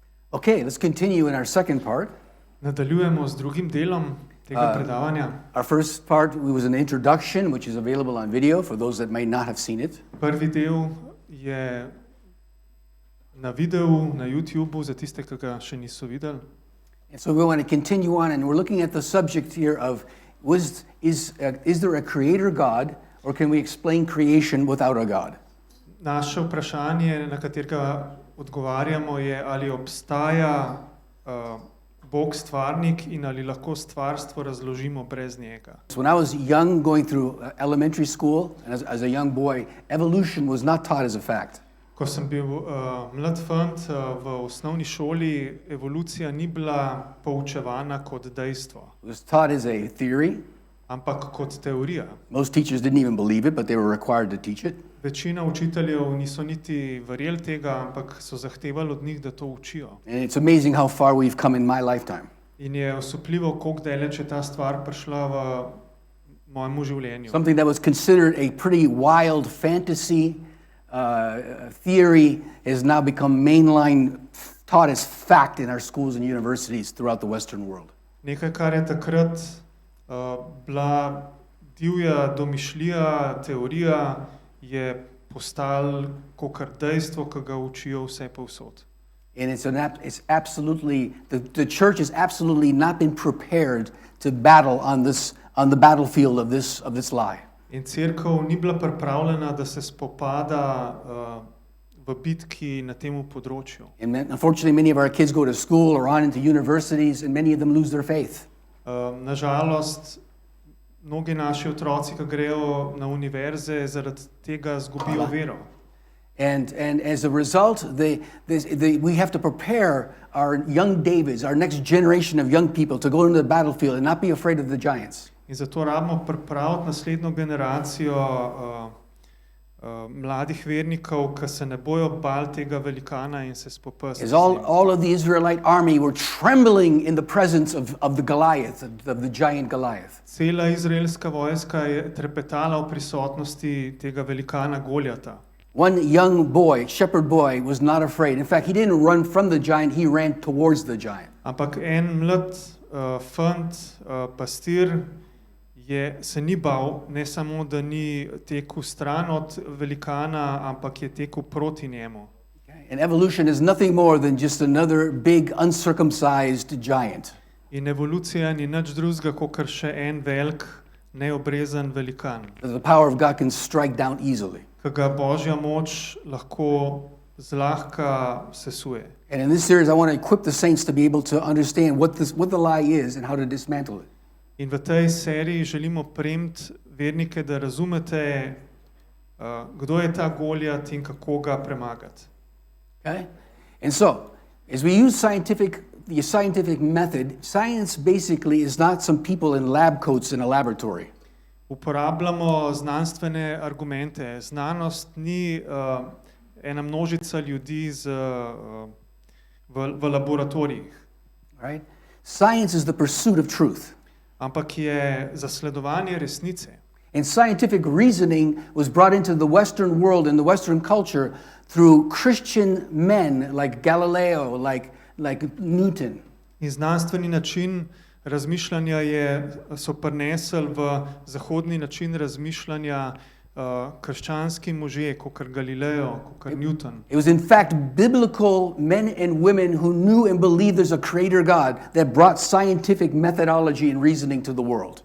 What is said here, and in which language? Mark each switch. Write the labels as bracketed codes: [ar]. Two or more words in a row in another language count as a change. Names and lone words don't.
[en] Okay, let's continue in our second part. [sl] Nadaljujemo z drugim delom tega predavanja. [en] Our first part was an introduction, which is available on video for those that may not have seen it. [sl] Prvi del je na videu na YouTubeu za tiste, ki ga še niso videli. [en] And so we want to continue on, and we're looking at the subject here of is there a creator God, or can we explain creation without a God? [sl] Naše vprašanje, na katerega odgovarjamo, je, ali obstaja Bog stvarnik in ali lahko stvarstvo razložimo brez njega. [en] So when I was young, going through elementary school, and as a young boy, evolution was not taught as a fact. [sl] Ko sem bil mlad fant v osnovni šoli, evolucija ni bila poučevana kot dejstvo, [en] It was taught as a theory. [sl] ampak kot teorija. [en] Most teachers didn't even believe it, but they were required to teach it. [sl] Večina učiteljev niso niti verjeli tega, ampak so zahtevali od njih, da to učijo. [en] And it's amazing how far we've come in my lifetime. [sl] In je osupljivo, koliko daleč je ta stvar prišla v mojemu življenju. [en] Something that was considered a pretty wild fantasy theory has now become mainline, taught as fact in our schools and universities throughout the Western world. [sl] Nekaj, kar je takrat bila divja domišljija, teorija, je postalo kakor dejstvo, ki ga učijo vse povsod. [en] And it's absolutely, the church has absolutely not been prepared to battle on the battlefield of this lie. [sl] In cerkev ni bila pripravljena, da se spopada v bitki na tem področju. [en] And unfortunately, many of our kids go to school or on into universities, and many of them lose their faith. [sl] Nažalost, mnogi naši otroci, ki grejo na univerze, zaradi tega izgubijo vero. [en] And as a result, we have to prepare our young Davids, our next generation of young people, to go into the battlefield and not be afraid of the giants. [sl] In zato rabimo pripraviti naslednjo generacijo mladih vernikov, ki se ne bojo bali tega velikana in se spopasti. [en] As all of the Israelite army were trembling in the presence of the Goliath, of the giant Goliath. [sl] Cela izraelska vojska je trepetala v prisotnosti tega velikana Goljata. [en] One young boy, shepherd boy, was not afraid. In fact, he didn't run from the giant, he ran towards the giant. [sl] Ampak en mlad fant, pastir, se ni bal, ne samo, da ni tekel stran od velikana, ampak je tekel proti njemu. [en] And evolution is nothing more than just another big uncircumcised giant. [sl] In evolucija ni nič drugega, kakor še en velik, neobrezen velikan, [en] The power of God can strike down easily. [sl] ki ga Božja moč lahko zlahka sesuje. [en] And in this series, I want to equip the saints to be able to understand what the lie is and how to dismantle it. [sl] In v tej seriji želimo premti vernike, da razumete, kdo je ta Goljat in kako ga premagati. [en] Okay? And so, as we use the scientific method, science basically is not some people in lab coats in a laboratory. [sl] Uporabljamo znanstvene argumente. Znanost ni ena množica ljudi v laboratorijih. [en] Right? Science is the pursuit of truth. [sl] Ampak je zasledovanje resnice. [en] And scientific reasoning was brought into the Western world and the Western culture through Christian men like Galileo, like Newton. [sl] In znanstveni način razmišljanja so prinesli v zahodni način razmišljanja krščanski možje, kakor Galileo, kakor Newton. [en] It was in fact biblical men and women who knew and believed there's a creator God that brought scientific methodology and reasoning to the world.